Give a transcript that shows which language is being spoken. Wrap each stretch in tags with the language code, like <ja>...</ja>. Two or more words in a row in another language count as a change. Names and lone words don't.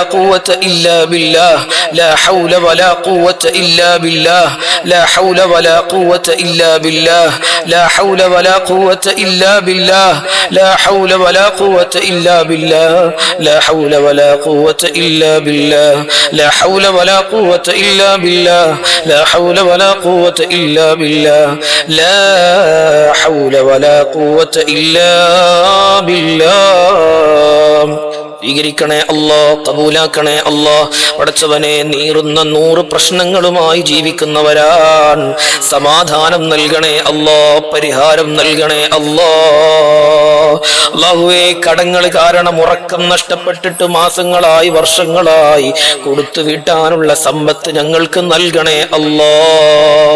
<ar>قوة إلا بالله، لا حول ولا قوة إلا بالله، لا حول ولا قوة إلا بالله، لا حول ولا قوة إلا بالله، لا حول ولا قوة إلا بالله، لا حول ولا قوة إلا بالله، لا حول ولا قوة إلا بالله، لا حول ولا قوة إلا بالله، لا حول ولا قوة إلا بالله.</ar> <ml>സ്വീകരിക്കണേ അല്ലാഹ്, കബൂലാക്കണേ അല്ലാഹ്. പടച്ചവനെ, നീറുന്ന 100 പ്രശ്നങ്ങളുമായി ജീവിക്കുന്നവരാൻ സമാധാനം നൽകണേ അല്ലാഹ്, പരിഹാരം നൽകണേ അല്ലാഹ്. അല്ലാഹുവേ, കടങ്ങൾ കാരണം ഉറക്കം നഷ്ടപ്പെട്ടിട്ട് മാസങ്ങളായി, വർഷങ്ങളായി കൊടുത്തു വീട്ടാനുള്ള സമ്പത്ത് ഞങ്ങൾക്ക് നൽകണേ അല്ലാഹ്.</ml>